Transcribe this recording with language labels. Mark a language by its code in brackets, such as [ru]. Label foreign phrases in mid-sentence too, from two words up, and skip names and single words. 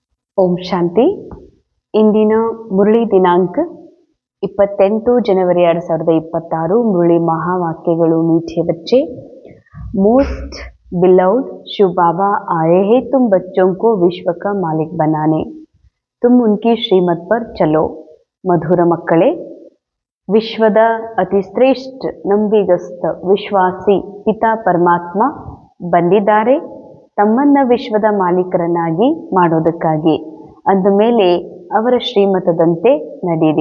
[kn] ಓಂ ಶಾಂತಿ. ಇಂದಿನ ಮುರಳಿ ದಿನಾಂಕ 28 ಜನವರಿ 2026. ಮುರಳಿ महावाक्यಗಳು [hi] मीठे बच्चे। [en] most beloved [hi] शिव बाबा आए हैं तुम बच्चों को विश्व का मालिक बनाने, तुम उनकी श्रीमत पर चलो। [kn] ಮಧುರ ಮಕ್ಕಳೇ, ವಿಶ್ವದ ಅತಿ ಶ್ರೇಷ್ಠ ನಂಬಿಗಸ್ತ ವಿಶ್ವಾಸಿ ಪಿತಾ ಪರಮಾತ್ಮ ಬಂದಿದ್ದಾರೆ ತಮ್ಮನ್ನ ವಿಶ್ವದ ಮಾಲೀಕರನ್ನಾಗಿ ಮಾಡೋದಕ್ಕಾಗಿ. ಅಂದ ಮೇಲೆ ಅವರ ಶ್ರೀಮತದಂತೆ ನಡೀರಿ.